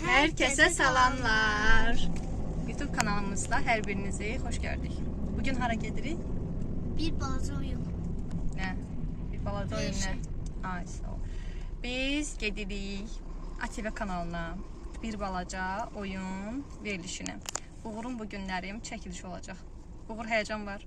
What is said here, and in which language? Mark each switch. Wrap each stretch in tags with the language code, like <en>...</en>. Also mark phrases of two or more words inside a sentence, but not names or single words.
<az>Herkese salamlar.</az> <tr>YouTube kanalımızda her birinizi hoş gördük.</tr> <az>Bugün hara gedirik? Bir balaca oyun. Ne? Bir balaca oyun ne? Ay sağ ol. Biz gedirik ATV kanalına bir balaca oyun verilişine. Uğur'un bu günlərim çəkiliş olacaq. Uğur, heyecan var?</az>